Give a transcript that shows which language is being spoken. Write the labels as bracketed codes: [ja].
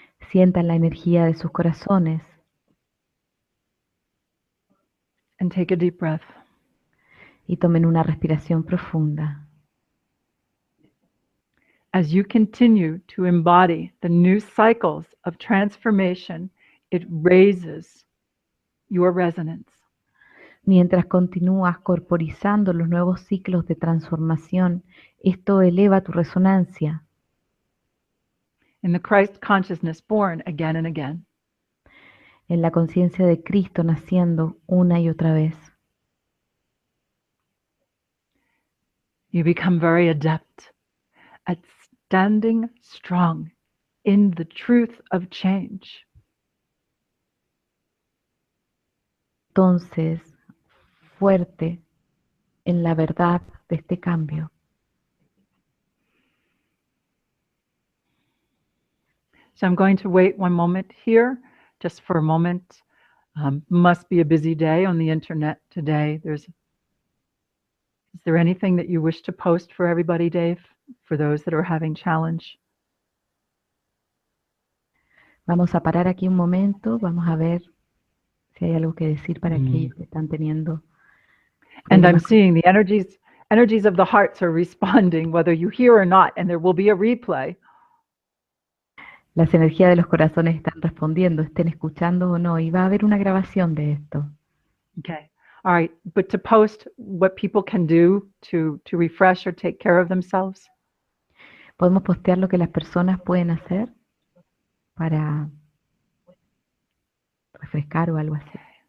[es] Sientan la energía de sus corazones. [en] And take a deep breath. [es] Y tomen una respiración profunda. [en] As you continue to embody the new cycles of transformation, it raises your resonance. [es] Mientras continúas corporizando los nuevos ciclos de transformación, esto eleva tu resonancia. [en] In the Christ consciousness born again and again. [es] En la conciencia de Cristo naciendo una y otra vez. [en] You become very adept at standing strong in the truth of change. [es] Entonces, fuerte en la verdad de este cambio. [en] So I'm going to wait one moment here, just for a moment. Must be a busy day on the internet today. Is there anything that you wish to post for everybody, Dave, for those that are having challenge? [es] Vamos a parar aquí un momento, vamos a ver si hay algo que decir para aquellos que están teniendo. [en] And I'm seeing the energies of the hearts are responding, whether you hear or not, and there will be a replay. [es] Las energías de los corazones están respondiendo, estén escuchando o no, y va a haber una grabación de esto. [en] Okay. All right. But to post what people can do to refresh or take care of themselves. [es] ¿Podemos postear lo que las personas pueden hacer para refrescar o algo así?